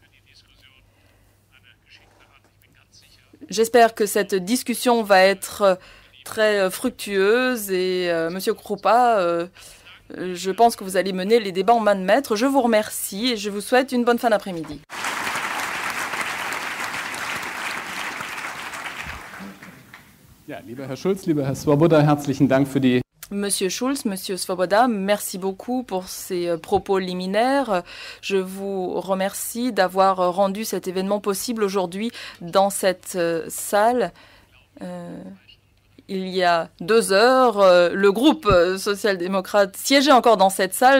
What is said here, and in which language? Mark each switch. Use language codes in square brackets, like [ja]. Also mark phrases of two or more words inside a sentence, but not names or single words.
[fr] J'espère que cette discussion va être très fructueuse et Monsieur Kroupa, je pense que vous allez mener les débats en main de maître. Je vous remercie et je vous souhaite une bonne fin d'après-midi. [de] Ja, lieber Herr Schulz, lieber Herr Svoboda, herzlichen Dank für die [fr] Monsieur Schulz, Monsieur Svoboda, merci beaucoup pour ces propos liminaires. Je vous remercie d'avoir rendu cet événement possible aujourd'hui dans cette salle. Il y a 2 heures, le groupe social-démocrate siégeait encore dans cette salle.